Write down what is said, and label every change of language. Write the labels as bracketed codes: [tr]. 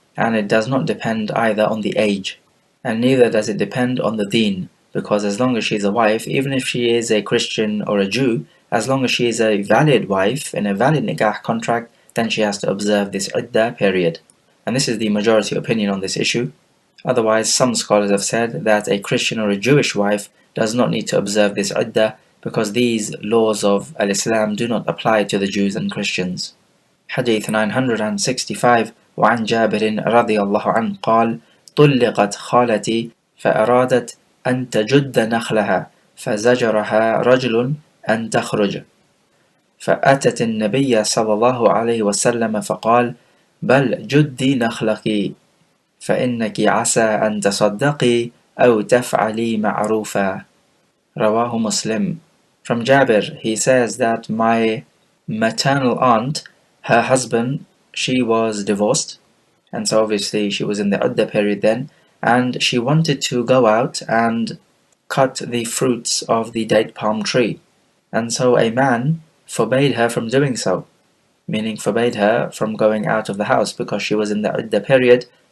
[en] And it does not depend either on the age, and neither does it depend on the deen, because as long as she is a wife, even if she is a Christian or a Jew, as long as she is a valid wife in a valid nikah contract, then she has to observe this iddah period. And this is the majority opinion on this issue. Otherwise, some scholars have said that a Christian or a Jewish wife does not need to observe this iddah, because these laws of al-Islam do not apply to the Jews and Christians. Hadith 965 [ar] وعن جابر رضي الله عنه قال طلقت خالتي فأرادت أن تجد نخلها فزجرها رجل أن تخرج فأتت النبي صلى الله عليه وسلم فقال بل جدي نخلك فإنك عسى أن تصدقي أو تفعلي معروفا. رواه مسلم. [en] From Jabir, he says that my maternal aunt, her husband, she was divorced, and so obviously she was in the iddah period then, and she wanted to go out and cut the fruits of the date palm tree, and so a man forbade her from doing so, meaning forbade her from going out of the house because she was in the iddah period.